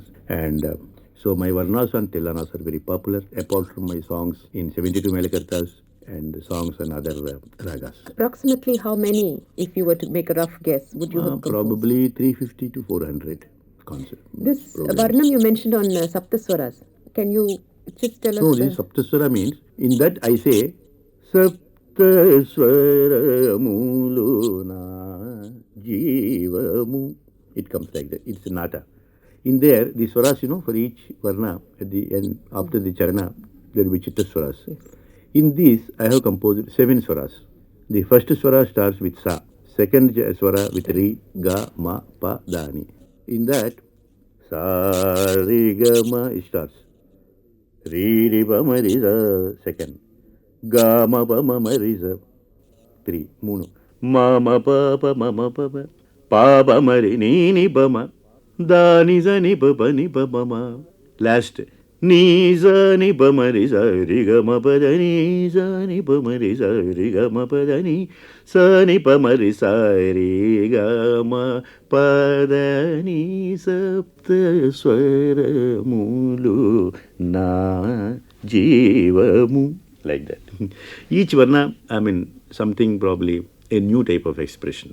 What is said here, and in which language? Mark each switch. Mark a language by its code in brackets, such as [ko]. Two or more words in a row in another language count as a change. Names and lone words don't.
[en] And so my varnas and tilanas are very popular apart from my songs in 72 Melakartas and songs and other ragas. Approximately how many, if you were to make a rough guess, would you have composed? Probably 350 to 400 concerts. This varnam you mentioned on Saptaswaras, can you just tell us? No, this Saptaswara means, in that I say, [te] సప్తస్వర ములున జీవము. [en] It comes like that. It's a nata. In there, the swaras, for each varna, at the end, after the charana, there will be chitta swaras. Yes. In this, I have composed 7 swaras. The first swara starts with sa. Second swara with ri, ga, ma, pa, da, ni. In that, sa, ri, ga, ma, it starts. Ri, ri, ba, ma, ri, za, second. Ga, ma, pa, ma, ma, ri, za, 3, 3. Ma, ma, pa, pa, ma, ma, pa, pa. Pa, ba, ma, ri, ni, ba, ma. Da, ni, za, ni, ba, ba, ni, ba, ba, ma. Last. Ni, za, ni, ba, ma, ri, za, ri, ga, ma, pa, da, ni, za, ni, ba, ma, ri, za, ri, ga, ma, pa, da, ni, sa, ni, pa, ma, ri, sa, ri, ga, ma, pa, da, ni, [te] సప్త, స్వర, ములు, న, జీవము. [en] Like that. Each varna, something probably a new type of expression.